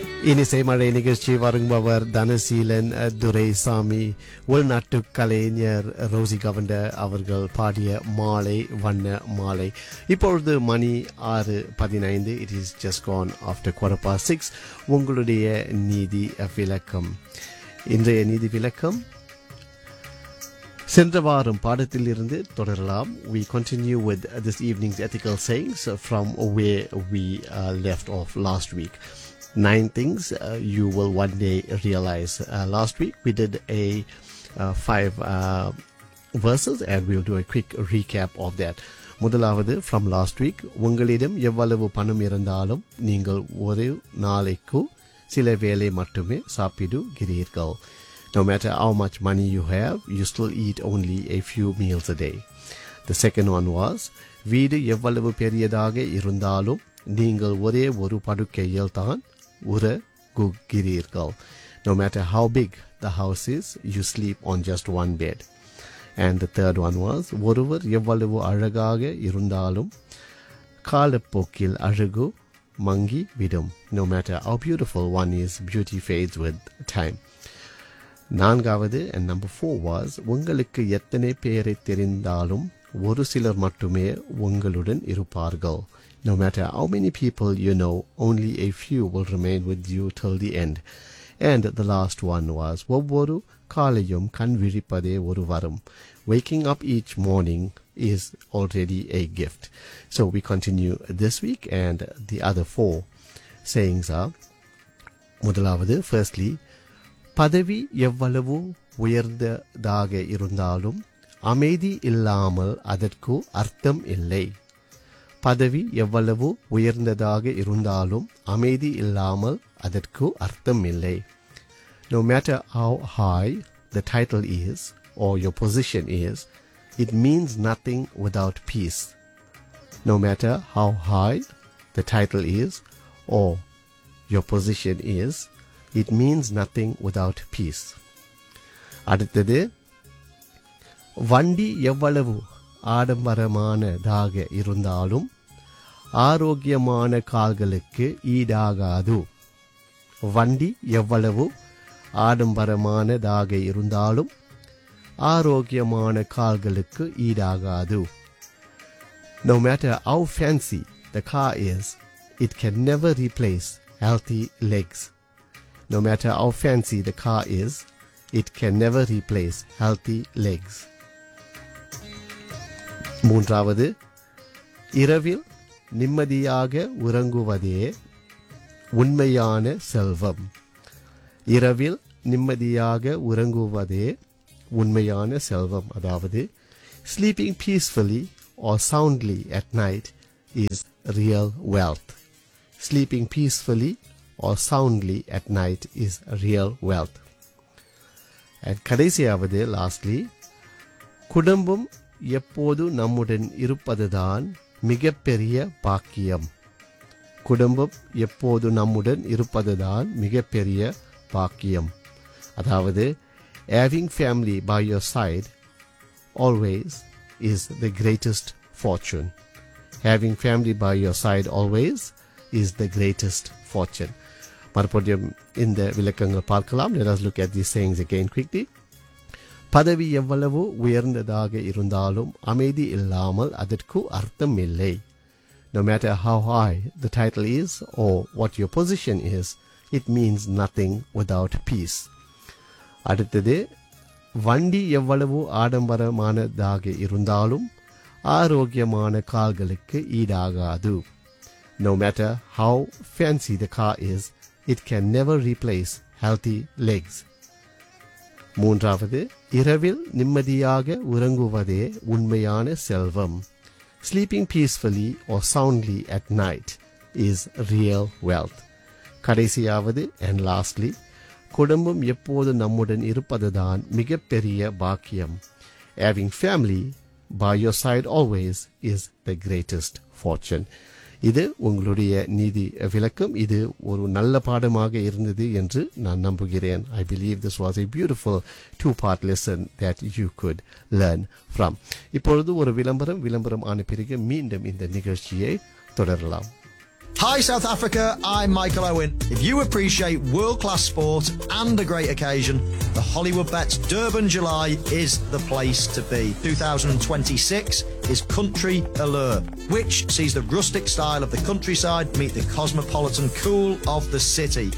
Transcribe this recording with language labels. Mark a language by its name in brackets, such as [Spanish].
[Tamil] இனிசை மழை நிகழ்ச்சி வருங்குபவர் தனசீலன் துரைசாமி, உள்நாட்டு கலைஞர் ரோசி கவண்ட அவர்கள் பாடிய மாலை வண்ண மாலை. இப்பொழுது மணி [English] 6:15, it is just gone after 6:15. [Tamil] உங்களுடைய நீதி விளக்கம். இன்றைய நீதி விளக்கம் சென்ற வாரம் பாடத்தில் இருந்து தொடரலாம். [English] We continue with this evening's ethical sayings from where we left off last week. 9 things you will one day realize. Last week we did a 5 verses and we'll do a quick recap of that. [Tamil] முதலாவது, [English] from last week, [Tamil] உங்களிடம் எவ்வளவு பணம் இருந்தாலும் நீங்கள் ஒரு நாளைக்கு சில வேளை மட்டுமே சாப்பிடுகிறீர்கள். [English] No matter how much money you have, you still eat only a few meals a day. The second one was, [Tamil] வீடு எவ்வளவு பெரியதாக இருந்தாலும் நீங்கள் ஒரே ஒரு படுக்கையில் தான் உறங்குகிறீர்கள். [English] No matter how big the house is, you sleep on just one bed. And the third one was, [Tamil] ஒருவர் எவ்வளவு அழகாக இருந்தாலும் காலப்போக்கில் அழகு மங்கி விடும். [English] No matter how beautiful one is, beauty fades with time. [Tamil] நான்காவது, [English] and number 4 was, [Tamil] உங்களுக்கு எத்தனை பேரை தெரிந்தாலும் ஒரு சிலர் மட்டுமே உங்களுடன் இருப்பார்கள். [English] No matter how many people you know, only a few will remain with you till the end. And the last one was, [Tamil] ஒவ்வொரு காலையும் கண் விழிப்பதே ஒரு வரம். [English] Waking up each morning is already a gift. So we continue this week, and the other 4 sayings are, [Tamil] முதலாவது, [English] firstly, [Tamil] பதவி எவ்வளவு உயர்ந்ததாக இருந்தாலும் அமைதி இல்லாமல் அதற்கு அர்த்தம் இல்லை. பதவி எவ்வளவு உயர்ந்ததாக இருந்தாலும் அமைதி இல்லாமல் அதற்கு அர்த்தம் இல்லை. [English] No matter how high the title is or your position is, it means nothing without peace. No matter how high the title is or your position is, it means nothing without peace. [Tamil] அடுத்தது, வண்டி எவ்வளவு ஆடம்பரமானதாக இருந்தாலும் ஆரோக்கியமான கால்களுக்கு ஈடாகாது. வண்டி எவ்வளவு ஆடம்பரமானதாக இருந்தாலும் ஆரோக்கியமான கால்களுக்கு ஈடாகாது. [English] No matter how fancy the car is, it can never replace healthy legs. No matter how fancy the car is, it can never replace healthy legs. [Tamil] மூன்றாவது, இரவில் நிம்மதியாக உறங்குவதே உண்மையான செல்வம். இரவில் நிம்மதியாக உறங்குவதே உண்மையான செல்வம். அதாவது, [English] sleeping peacefully or soundly at night is real wealth. Sleeping peacefully or soundly at night is real wealth. [Tamil] And கடைசியாவது, [English] lastly, [Tamil] குடும்பம் எப்போது நம்முடன் இருப்பதுதான் மிகப்பெரிய பாக்கியம். குடும்பம் எப்போது நம்முடன் இருப்பதுதான் மிகப்பெரிய பாக்கியம். அதாவது, [English] having family by your side always is the greatest fortune. Having family by your side always is the greatest fortune. [Tamil] மறுபடியும் இந்த விளக்கங்கள் பார்க்கலாம். [English] Let us look at these sayings again quickly. [Tamil] பதவி எவ்வளவு உயர்ந்ததாக இருந்தாலும் அமைதி இல்லாமல் அதற்கு அர்த்தம் இல்லை. [English] No matter how high the title is or what your position is, it means nothing without peace. [Tamil] அடுத்தது, வண்டி எவ்வளவு ஆடம்பரமானதாக இருந்தாலும் ஆரோக்கியமான கால்களுக்கு ஈடாகாது. [English] No matter how fancy the car is, it can never replace healthy legs. [Tamil] மூன்றாவது, இரவில் நிம்மதியாக உறங்குவதே உண்மையான செல்வம். [English] Sleeping peacefully or soundly at night is real wealth. [Tamil] கடைசியாவது, [English] and lastly, [Tamil] குடும்பம் எப்போது நம்முடன் இருப்பதுதான் மிகப்பெரிய பாக்கியம். [English] Having family by your side always is the greatest fortune. [Tamil] இது உங்களுடைய நீதி விளக்கம். இது ஒரு நல்ல பாடமாக இருந்தது என்று நான் நம்புகிறேன். [English] I believe this was a beautiful 2-part lesson that you could learn from. [Tamil] இப்பொழுது ஒரு விளம்பரம். விளம்பரம் ஆன பிறகு மீண்டும் இந்த நிகழ்ச்சியை தொடரலாம். [English] Hi, South Africa. I'm Michael Owen. If you appreciate world-class sport and a great occasion, the Hollywood Bets Durban July is the place to be. 2026 is Country Allure, which sees the rustic style of the countryside meet the cosmopolitan cool of the city.